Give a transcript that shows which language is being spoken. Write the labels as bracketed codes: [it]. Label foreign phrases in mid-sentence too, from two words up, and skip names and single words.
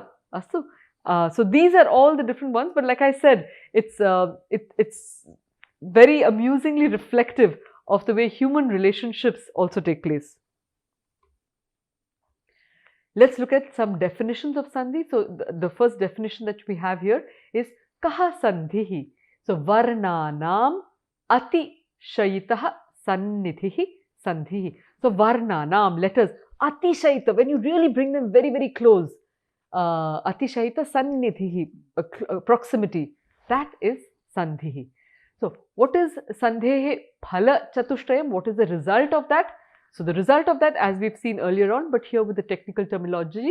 [en] So these are all the different ones, but like I said, it's very amusingly reflective of the way human relationships also take place. Let's look at some definitions of Sandhi. So the first definition that we have here is [sa] कः सन्धिः. So वर्णानाम् अतिशयितः सन्निधिः सन्धिः. So Varnanam, letters, अतिशयित, [en] when you really bring them very, very close, [sa] अतिशयितः सन्निधिः, [en] proximity, that is Sandhihi. So what is [sa] सन्धेः फल चतुष्टयम्? [en] What is the result of that? So the result of that, as we've seen earlier on, but here with the technical terminologies.